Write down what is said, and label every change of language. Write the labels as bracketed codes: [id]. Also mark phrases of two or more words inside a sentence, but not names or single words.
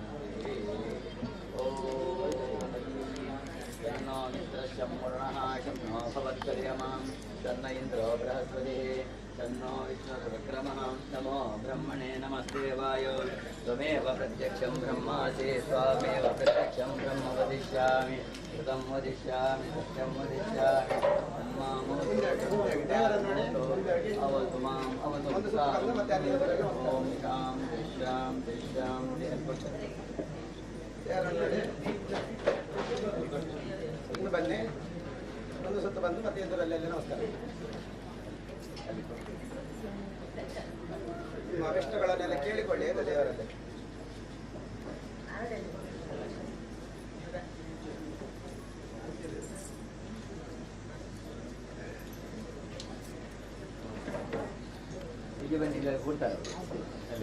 [sa] शन्नो मित्रशमूर्णः शन्नो भवत्कर्यमां शन्न इन्द्रो बृहस्पतिः शन्नो विष्णुरुद्रमः नमो ब्रह्मणे नमस्ते वायो त्वमेव प्रत्यक्षं ब्रह्मासि त्वामेव प्रत्यक्षं ब्रह्म वदिष्यामि श्रुतं वदिष्यामि सत्यं वदिष्यामि अवतु माम् अवतु ॐ शान्ति शान्ति शान्ति [kn] ಇನ್ನು ಬನ್ನಿ ಒಂದು ಸುತ್ತ ಬಂದು ಮತ್ತೆ ಎದುರಲ್ಲಿ ನಮಸ್ಕಾರ. ನಿಮ್ಮ ಅಭಿಷ್ಟಗಳನ್ನೆಲ್ಲ ಕೇಳಿಕೊಳ್ಳಿ ದೇವರಲ್ಲಿ. ಈಗ ಬನ್ನಿ, ಇಲ್ಲ ಕೊಡ್ತಾರೆ ಅಲ್ಲಿ